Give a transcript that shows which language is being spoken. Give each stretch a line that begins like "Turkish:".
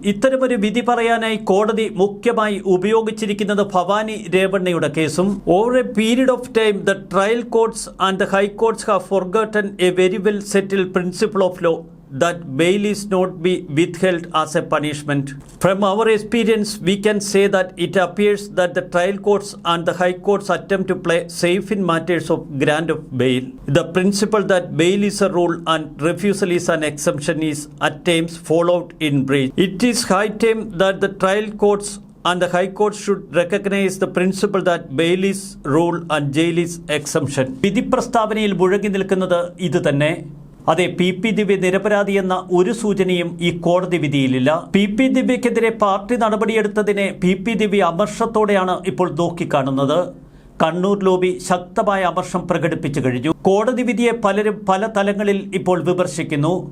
Malayalam: ഇത്തരമൊരു വിധി പറയാനായി കോടതി മുഖ്യമായി ഉപയോഗിച്ചിരിക്കുന്നത് ഭവാനി രേവണ്ണയുടെ കേസും.
English: Over a period of time the trial courts and the high courts have forgotten a very well settled principle of law that bail is not be withheld as a punishment. From our experience, we can say that it appears that the trial courts and the high courts attempt to play safe in matters of grant of bail. The principle that bail is a rule and refusal is an exemption is at times followed in breach. It is high time that the trial courts and the high court should recognize the principle that bail is rule and jail is exemption.
Malayalam: വിധി പ്രസ്താവനയിൽ മുഴങ്ങി നിൽക്കുന്നത് ഇത് തന്നെ. അതെ, P ദിവ്യ നിരപരാധിയെന്ന ഒരു സൂചനയും ഈ കോടതി വിധിയിലില്ല. പി ദിവ്യക്കെതിരെ പാർട്ടി നടപടിയെടുത്തതിനെ പി ദിവ്യ അമർഷത്തോടെയാണ് ഇപ്പോൾ നോക്കിക്കാണുന്നത്. കണ്ണൂർ ലോബി ശക്തമായ അമർഷം പ്രകടിപ്പിച്ചു കഴിഞ്ഞു. കോടതി വിധിയെ പലരും പല തലങ്ങളിൽ ഇപ്പോൾ വിമർശിക്കുന്നു.